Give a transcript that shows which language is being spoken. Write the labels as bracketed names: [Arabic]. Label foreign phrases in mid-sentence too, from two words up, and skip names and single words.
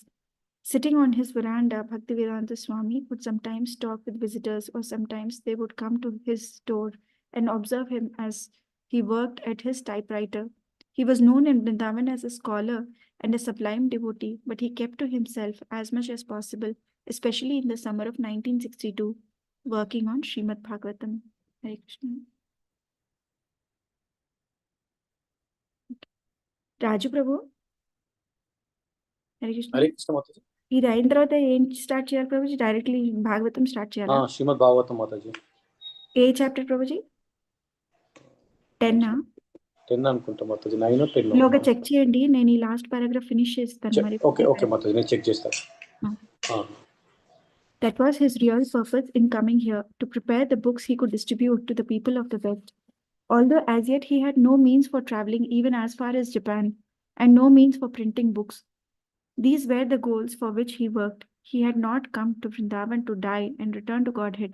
[English] Sitting on his veranda, Bhaktivedanta Swami would sometimes talk with visitors, or sometimes they would come to his door and observe him as he worked at his typewriter. He was known in Vrindavan as a scholar and a sublime devotee, but he kept to himself as much as possible, especially in the summer of 1962, working on Srimad Bhagavatam. Hare Krishna. Raju Prabhu. Hare Krishna. Hare Krishna Mataji. [Telugu] ఇది అయిన తర్వాత ఏం స్టార్ట్ చేయాలి ప్రభుజీ? డైరెక్ట్లీ భాగవతం స్టార్ట్ చేయాలా? శ్రీమద్ భాగవతం మాతాజీ. ఏ చాప్టర్ ప్రభుజీ? 10 అనుకుంటా మాతాజీ. 9 or 10. లోగా చెక్ చేయండి, నేను ఈ [English] last paragraph [Telugu] ఫినిష్ చేస్తాను. మరి ఓకే మాతాజీ, నేను చెక్ చేస్తాను. [English] That was his real purpose in coming here, to prepare the books he could distribute to the people of the West. Although as yet he had no means for traveling even as far as Japan, and no means for printing books. These were the goals for which he worked. He had not come to Vrindavan to die and return to Godhead.